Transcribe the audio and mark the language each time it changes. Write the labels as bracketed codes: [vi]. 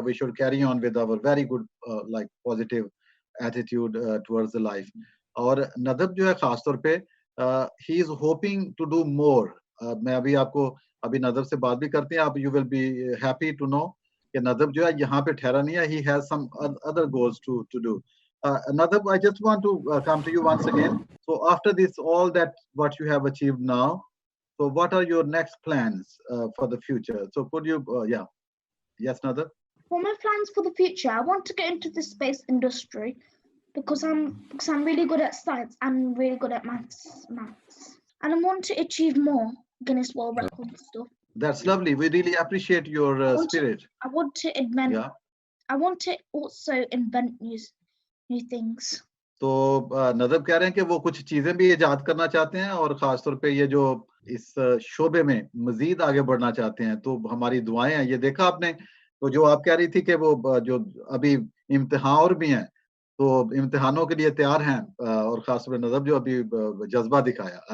[en] We should carry on with our very good like positive attitude towards the life. [hi] और Nadab जो है खास तौर पे [en] He is hoping to do more. [hi] मैं अभी आपको अभी नदब से बात भी करते हैं, आप [en] you will be happy to know [hi] कि नदब जो है यहाँ पे ठहरा नहीं है, [en] He has some other goals to do. Nadab, I just want to come to you once again. So after this, all that what you have achieved now, so what are your next plans for the future? So could you, yeah, yes, Nadab? For my plans for the future, I want to get into the space industry because I'm really good at science and really good at maths, and I want to achieve more Guinness World Records stuff. That's lovely. We really appreciate your spirit. I want to invent. Yeah. I want to also invent new things. [hi] तो Nadab कह रहे हैं कि वो कुछ चीजें भी इजाद करना चाहते हैं और खास तौर पे ये जो इस शोबे में मजीद आगे बढ़ना चाहते हैं, तो हमारी दुआएं हैं। ये देखा आपने, तो जो आप कह रही थी कि वो जो अभी इम्तिहान और भी हैं, तो इम्तिहानों के लिए तैयार हैं, और खास तौर पे नदब जो अभी जज्बा दिखाया।